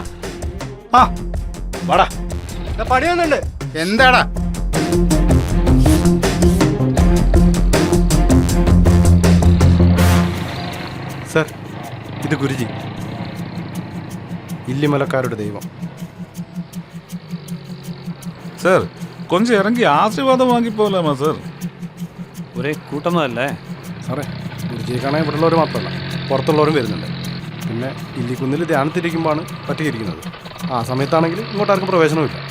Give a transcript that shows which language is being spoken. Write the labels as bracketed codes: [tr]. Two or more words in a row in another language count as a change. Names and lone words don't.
[ml] ആ വാടാ. പണി വന്നുണ്ട്. എന്താടാ? സർ, ഇത് ഗുരുജി, ഇല്ലിമലക്കാരുടെ ദൈവം. [ta] சார் கொஞ்சம் இறங்கி ஆசீர்வாதம் வாங்கி போகலாமா சார்? [ml] ഒരേ കൂട്ടമല്ലേ? സാറേ, ഗുരുജിയെ കാണാൻ ഇവിടെയുള്ളവർ മാത്രമല്ല പുറത്തുള്ളവരും വരുന്നുണ്ട്. പിന്നെ ഇല്ലിക്കുന്നിൽ ധ്യാനത്തിരിക്കുമ്പോഴാണ് പറ്റിയിരിക്കുന്നത്. ആ സമയത്താണെങ്കിൽ ഇങ്ങോട്ടാർക്കും പ്രവേശനമില്ല.